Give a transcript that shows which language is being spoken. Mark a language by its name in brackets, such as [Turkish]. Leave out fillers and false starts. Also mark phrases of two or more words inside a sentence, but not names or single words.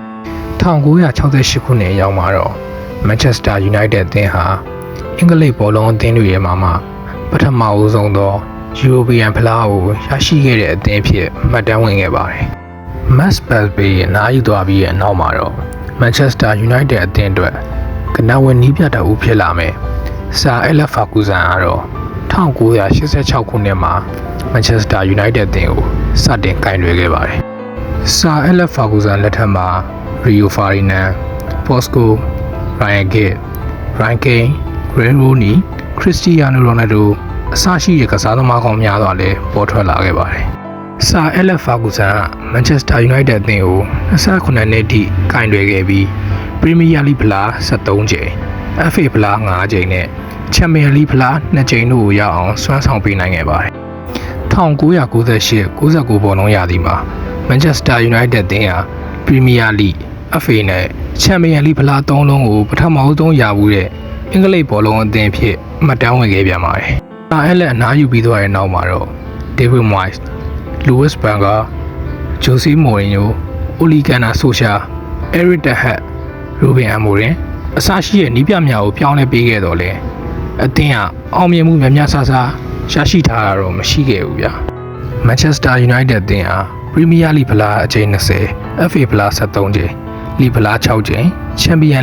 [Burmese] 1968 ခုနှစ်ရောက်မှာတော့ Manchester United အသင်းဟာအင်္ဂလိပ်ဘောလုံးအသင်းတွေရဲ့မှာပထမဦးဆုံးသော European ဖလားကိုရရှိခဲ့တဲ့အသင်းဖြစ်မှတ်တမ်းဝင်ခဲ့ပါတယ်Max Busby အနားယူသွားပြီးတဲ့နောက်မှာတော့ Manchester United အသင်းအတွက်ကနဝဲနီးပြတ်တူဖြစ်လာမယ်Sir Alex Ferguson ကတော့ 1986ခုနှစ်မှာ Manchester United အသင်းကိုစတင်ကင်တွယ်ခဲ့ပါတယ်Sir Alex Ferguson လက်ထက်မှာ Rio Ferdinand, Bosco, Ryan Giggs, Ryan Kane, Wayne Rooney, Cristiano Ronaldo အစရှိတဲ့ကစားသမားကောင်းများစွာလည်းပေါ်ထွက်လာခဲ့ပါတယ်Sir Alex Ferguson က Manchester United အသင်းကို28နှစ်ထိကင်တွယ်ခဲ့ပြီး Premier League ဖလား73ကြိမ် FA ဖလား5ကြိမ်နဲ့ Champions League ဖလား2ကြိမ်တို့ကိုရအောင်စွမ်းဆောင်ပေးနိုင်ခဲ့ပါတယ် 1998-99ဘောလုံးရာသီမှာ Manchester United အသင်းဟာ Premier League, FA နဲ့ Champions League ဖလား3လုံးကိုပထမဆုံးရဘူးတဲ့အင်္ဂလိပ်ဘောလုံးအသင်းဖြစ်မှတ်တမ်းဝင်ခဲ့ပြန်ပါတယ်Sir Alex အနားယူပြီးသွားတဲ့နောက်မှာတော့ David Moyes, Louis van Gaal, Jose Mourinho, Ole Gunnar Solskjaer, Erik ten Hag, Ruben Amorim အစရှိတဲ့နီးပြများကိုပြောင်းလဲပေးခဲ့တော့လေအသင်းကအောင်မြင်မှုများများဆဆရ ရှိထားတာတော့မရှိခဲ့ဘူးဗျာ Manchester United အသင်းဟာ Premier League ဖလားအကြိမ်20 FA ဖလား73ကြိမ် League ဖလား6ကြိမ် Champions